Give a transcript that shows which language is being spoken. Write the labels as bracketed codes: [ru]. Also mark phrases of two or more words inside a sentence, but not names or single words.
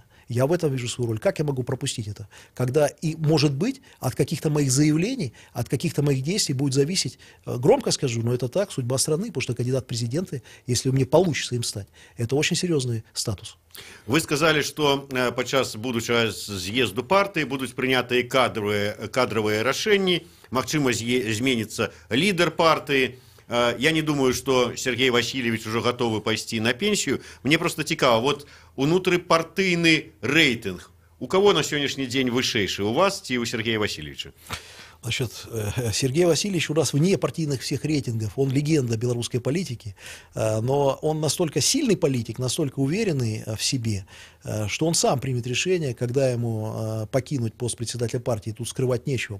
[ru] Я в этом вижу свою роль. Как я могу пропустить это? Когда, и может быть, от каких-то моих заявлений, от каких-то моих действий будет зависеть, громко скажу, но это так, судьба страны, потому что кандидат в президенты, если мне получится им стать, это очень серьезный статус. [be] Вы сказали, что падчас будучага з'езду партыі будуць прынятыя кадровые рашэнні, магчыма, зменіцца [ru] лидер партии. Я не думаю, что Сергей Васильевич уже готовы пойти на пенсию. Мне просто цікаво, вот внутрипартийный рейтинг, у кого на сегодняшний день вышейший? У вас и у Сергея Васильевича? Сергей Васильевич у нас вне партийных всех рейтингов, он легенда белорусской политики, но он настолько сильный политик, настолько уверенный в себе, что он сам примет решение, когда ему покинуть пост председателя партии, тут скрывать нечего.